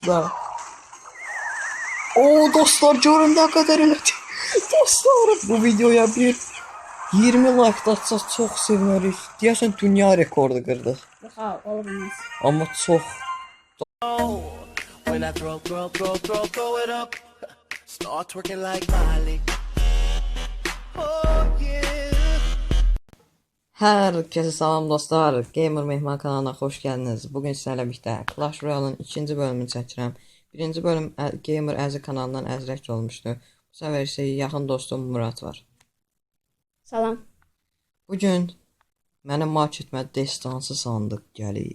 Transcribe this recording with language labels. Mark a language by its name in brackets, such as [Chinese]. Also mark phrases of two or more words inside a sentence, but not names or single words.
[Azerbaijani] Da. Oo dostlar görün ne kadar elədi. [Turkish] Dostlar bu videoya bir 20 like atsa çok seviniriz. [Azerbaijani] Deyəsən dünya rekordu qırdıq. Ha, olmaz. Amma çox. [English] When I throw it up, start twerking like Miley. Oh yeah. [Azerbaijani] Hər kəsə salam dostlar. Gamer Mehman kanalına xoş gəldiniz. Bugün sizlərlə birlikdə Clash Royale'ın ikinci bölümünü çəkirəm. Birinci bölüm Gamer Əzi kanalından əzrək olmuşdu. Bu səfər isə yaxın dostum Murat var. Salam. Bugün mənim marketimə destansı sandıq gəlib.